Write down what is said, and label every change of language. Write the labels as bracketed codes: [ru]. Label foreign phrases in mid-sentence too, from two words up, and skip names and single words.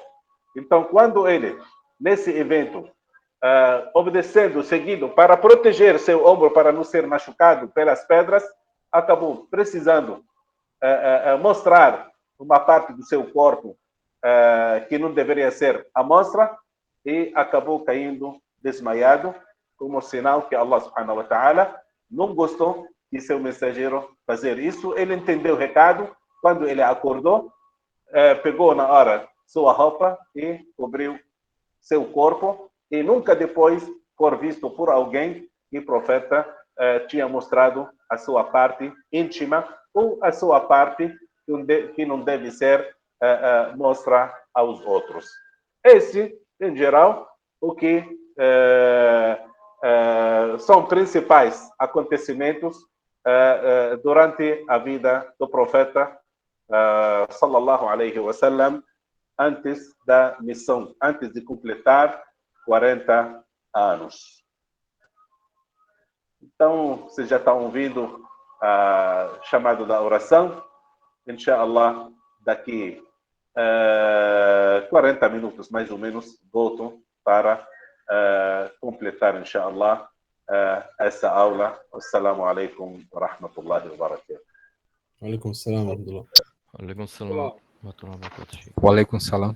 [pt] Então, quando ele, nesse evento, obedecendo, seguindo, para proteger seu ombro, para não ser machucado pelas pedras, acabou precisando mostrar uma parte do seu corpo que não deveria ser à mostra, e acabou caindo desmaiado, como sinal que [ar] الله سبحانه وتعالى [pt] não gostou de seu mensageiro fazer isso. Ele entendeu o recado. Quando ele acordou, pegou na hora sua roupa e cobriu seu corpo, e nunca depois for visto por alguém que o profeta tinha mostrado a sua parte íntima ou a sua parte que não deve ser mostra aos outros. Esse, em geral, o que são principais acontecimentos durante a vida do profeta [ar] صلى الله عليه وسلم, [pt] antes da missão, antes de completar 40 anos. Então, vocês já estão ouvindo a chamado da oração. Inshallah, daqui 40 minutos, mais ou menos, volto para completar, inshallah, essa aula. [ar] السلام عليكم ورحمة الله وبركاته. عليكم السلام ورحمة الله. عليكم السلام ورحمة الله وبركاته. وعليكم السلام.